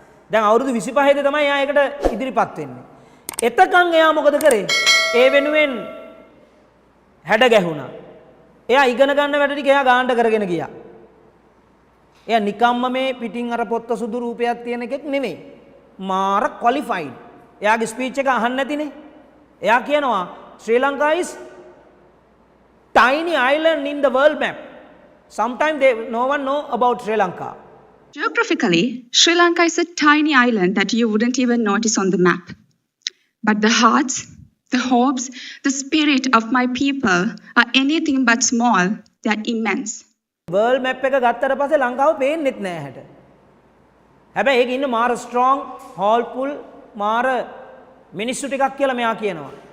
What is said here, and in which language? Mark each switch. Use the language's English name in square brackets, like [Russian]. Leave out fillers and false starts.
[Sinhala] දැන් අවුරුදු 25 ද තමයි එයා ඒකට ඉදිරිපත් වෙන්නේ. එතකන් එයා මොකද කරේ? ඒ වෙනුවෙන් හැඩ ගැහුණා. එයා ඉගෙන ගන්න වැඩ ටික එයා ගානට කරගෙන ගියා. එයා නිකම්ම මේ පිටින් අර පොත්ත සුදු රූපයක් තියෙන එකෙක් නෙමෙයි. මාර ක්වොලිෆයිඩ්. එයාගේ ස්පීච් එක අහන්න නැතිනේ. එයා කියනවා [English] Sri Lanka is tiny island in the world map. Sometimes no one know about Sri Lanka. Geographically, Sri Lanka is a tiny island that you wouldn't even notice on the map. But the hearts, the hopes, the spirit of my people are anything but small. They are immense. [Sinhala] World map එක ගත්තට පස්සේ ලංකාව පේන්නෙත් නෑ හැට. හැබැයි ඒක ඉන්න මාර [English] strong, hopeful, [Sinhala] මාර මිනිස්සු ටිකක් කියලා මෙයා කියනවා.